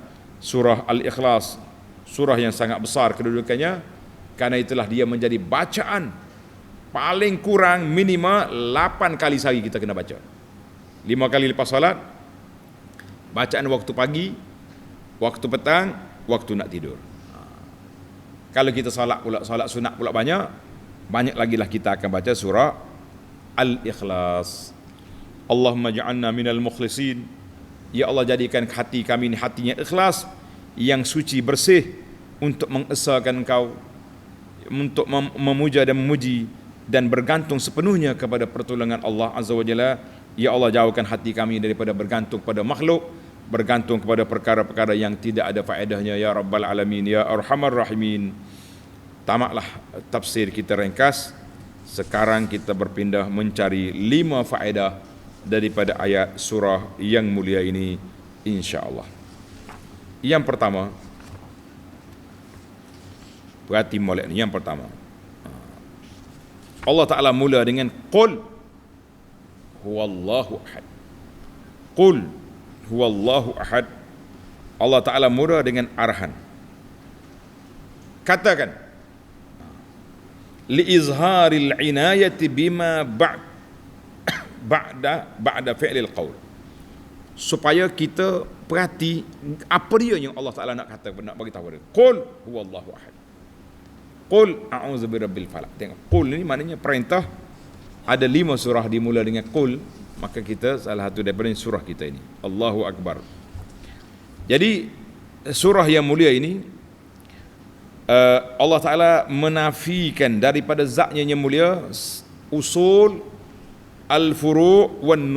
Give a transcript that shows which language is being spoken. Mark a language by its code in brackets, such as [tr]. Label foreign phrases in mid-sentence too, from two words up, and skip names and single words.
[ms] Surah Al-Ikhlas, surah yang sangat besar kedudukannya, karena itulah dia menjadi bacaan paling kurang minimal 8 kali sehari kita kena baca. 5 kali lepas salat, bacaan waktu pagi, waktu petang, waktu nak tidur. Kalau kita salat sunat pula banyak lagi lah kita akan baca surah Al-Ikhlas. [ar] اللهم اجعلنا من المخلصين. [ms] Ya Allah, jadikan hati kami ini hatinya ikhlas, yang suci bersih untuk mengesahkan Engkau, untuk memuja dan memuji dan bergantung sepenuhnya kepada pertolongan Allah [ar] عز وجل. [ms] Ya Allah, jauhkan hati kami daripada bergantung pada makhluk, bergantung kepada perkara-perkara yang tidak ada faedahnya, [ar] يا رب العالمين, يا أرحم الراحمين. [ms] Tamatlah tafsir kita ringkas. Sekarang kita berpindah mencari 5 faedah daripada ayat surah yang mulia ini, [ar] إن شاء الله. [ms] Yang pertama, perhati molek ni. Yang pertama, Allah Ta'ala mula dengan [ar] قل هو الله أحد. قل هو الله أحد. [ms] Allah Ta'ala mula dengan arahan. Katakan, [ar] لإظهار العناية بما بعد فعل القول, [ms] supaya kita perhati apa dia yang Allah Ta'ala nak kata, nak bagi tahu dia. [ar] قل هو الله أحد. قل أعوذ برب الفلق. [ms] Tengok, qul ni maknanya perintah. Ada 5 surah dimula dengan qul, maka kita salah satu daripada surah kita ini. [ar] الله أكبر. [ms] Jadi surah yang mulia ini Allah Ta'ala menafikan daripada zatnya yang mulia [ar] أصول الفروع والنظراء.